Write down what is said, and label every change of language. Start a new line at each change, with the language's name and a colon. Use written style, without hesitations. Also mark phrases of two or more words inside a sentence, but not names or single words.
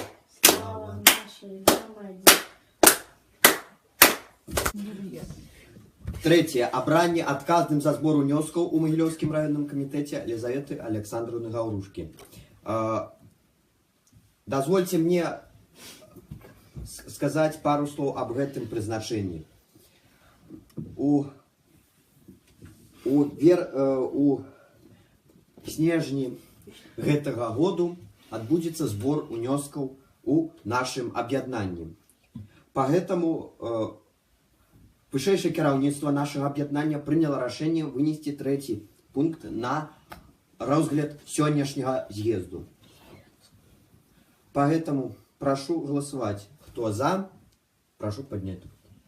Russian: Слава нашей громаде. Третье.
Belarusian: Абранне адказным за збор унёскаў у Магілёўскім раённым камітэце Лізаветы Александровны Гаўрушкі. Дазвольце мне сказаць пару слоў аб гэтым прызначэнні. У снежні гэтага году адбудзецца збор унёскаў у нашым аб'яднанні. Поэтому вышэйшае кіраўніцтва нашага аб'яднання прыняло рашэнне вынесці трэці пункт на розгляд сённяшняга з'езду.
Russian: Поэтому прошу голосовать. Кто за, прошу поднять руку.